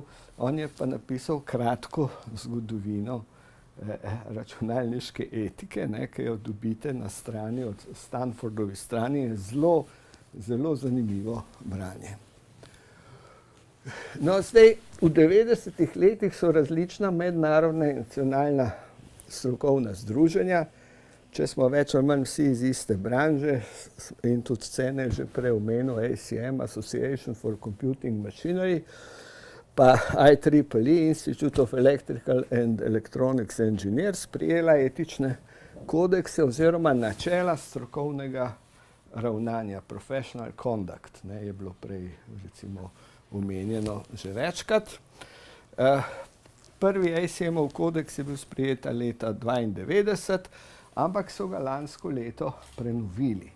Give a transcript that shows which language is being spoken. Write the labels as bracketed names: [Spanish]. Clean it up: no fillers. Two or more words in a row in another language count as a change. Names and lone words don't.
[Slovenian] On je pa napisal kratko zgodovino računalniške etike, ne, ki jo dobite na strani od Stanfordovi strani, je zelo, zelo zanimivo branje. No, zdaj, v 90-ih letih so različna mednarodna in nacionalna strokovna združenja, če smo več ali manj vsi iz iste branže in tudi scene že prej omenil, ACM, [English] Association for Computing Machinery, pa IEEE, Institute of Electrical and Electronics Engineers, [Slovenian] prijela etične kodekse oziroma načela strokovnega ravnanja, [English] professional conduct, [Slovenian] ne, je bilo prej recimo omenjeno že večkrat. Prvi ACM-ov kodeks je bil sprejet leta 1992, ampak so ga lansko leto prenovili.